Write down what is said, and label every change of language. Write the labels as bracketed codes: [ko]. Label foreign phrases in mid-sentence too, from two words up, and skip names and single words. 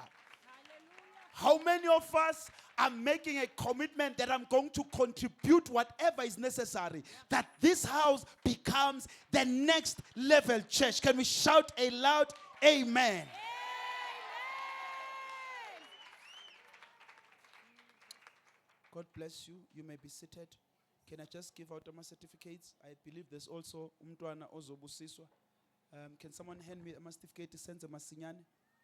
[en] How many of us are making a commitment that I'm going to contribute whatever is necessary, that this house becomes the next level church? Can we shout a loud amen? God bless you. You may be seated. Can I just give out my certificates? I believe there's also [nd] umntwana ozobusiswa. [en] Can someone hand me a certificate to send masinyane?